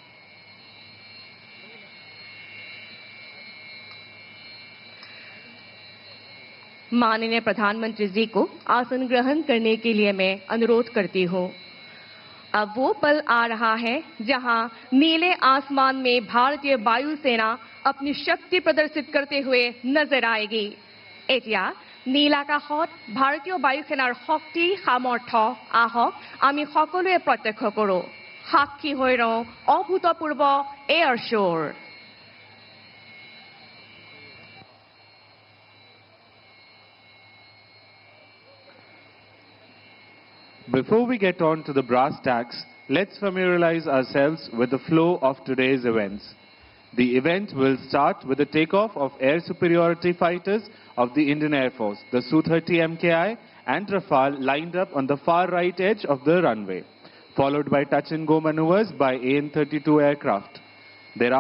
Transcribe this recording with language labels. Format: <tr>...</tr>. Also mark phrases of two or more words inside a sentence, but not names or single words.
<hi>माननीय प्रधानमंत्री जी को आसन ग्रहण करने के लिए मैं अनुरोध करती हूँ। अब वो पल आ रहा है जहां नीले आसमान में भारतीय वायुसेना अपनी शक्ति प्रदर्शित करते हुए नजर आएगी।</hi> <as>एटिया নীলাকাশত ভাৰতীয় বায়ুসেনাৰ শক্তি সামৰ্থ্য আহক আমি সকলোৱে প্ৰত্যক্ষ কৰো। সাক্ষী হৈ ৰওঁ অভূতপূৰ্ব এয়াৰ শোৰ।</as> <en>Before we get on to the brass tacks, let's familiarize ourselves with the flow of today's events. The event will start with the takeoff of air superiority fighters of the Indian Air Force, the Su-30 MKI and Rafale lined up on the far right edge of the runway, followed by touch-and-go maneuvers by AN-32 aircraft.</en>